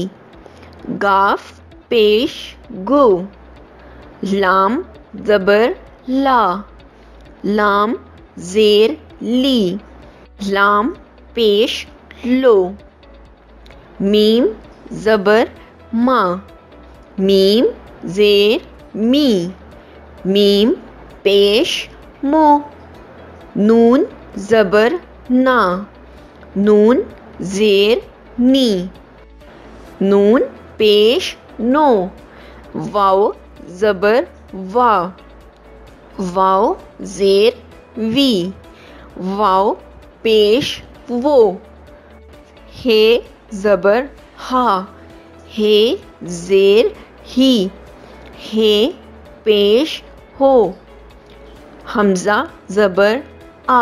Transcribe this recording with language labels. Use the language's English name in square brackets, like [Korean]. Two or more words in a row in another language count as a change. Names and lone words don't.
[Urdu] گاف پیش گو. لام زبر لا. لام زیر لی. لام پیش لو. میم زبر ما. میم زیر می. میم پیش مو. نون زبر نا. نون زیر نی. نون پیش نو. واو زبر وا. واو زیر وی. واو پیش وہ. ہے زبر ہا. ہے زیر ہی. ہے پیش ہو. حمزہ زبر آ.